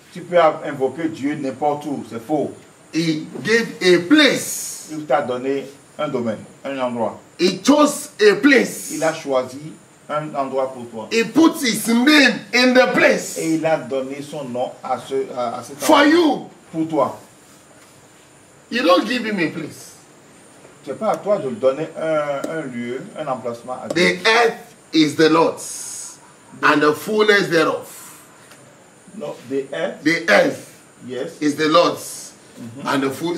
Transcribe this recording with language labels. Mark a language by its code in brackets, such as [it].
[fr] Tu peux invoquer Dieu n'importe où, c'est faux. [en] He gave a place. [fr] Il t'a donné un domaine, un endroit. [en] He chose a place. [fr] Il a choisi un endroit pour toi. [en] He put his name in the place. [fr] Et il a donné son nom à cet [en] For [fr] endroit. [en] you. [fr] Pour toi. [en] You don't give him a place. [fr] C'est pas à toi de donner un lieu, un emplacement à Dieu. [en] The earth is the Lord's and the fullness thereof. No, the earth, The earth yes, is the Lord's and the full.